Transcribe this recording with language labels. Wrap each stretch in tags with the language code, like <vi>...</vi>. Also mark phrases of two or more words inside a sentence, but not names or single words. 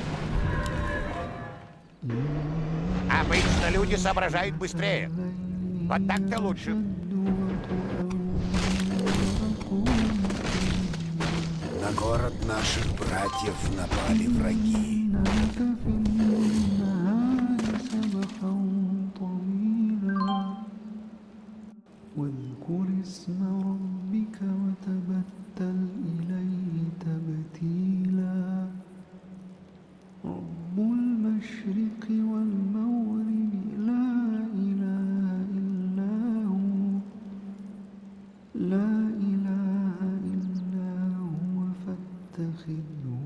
<ru>Обычно люди соображают быстрее. Вот так-то лучше. На город наших братьев напали враги.</ru> <ar>واذكر اسم ربك وتبتل إليه تبتيلا رب المشرق والمغرب لا إله إلا هو لا إله إلا هو فاتخذه</ar>